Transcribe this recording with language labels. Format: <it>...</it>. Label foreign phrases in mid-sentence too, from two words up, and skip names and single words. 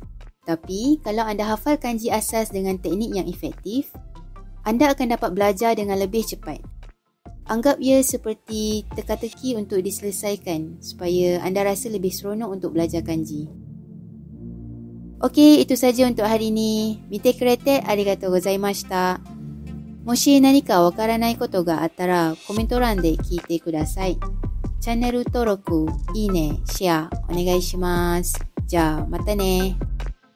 <ms>Tapi, kalau anda hafal kanji asas dengan teknik yang efektif, anda akan dapat belajar dengan lebih cepat. Anggap ia seperti teka-teki untuk diselesaikan supaya anda rasa lebih seronok untuk belajar kanji. Okey, itu saja untuk hari ini.</ms> <ja>見てくれてありがとうございました。もし何か分からないことがあったらコメント欄で聞いてください. Channel 登録、いいね、シェアお願いします。じゃあまたね。</ja>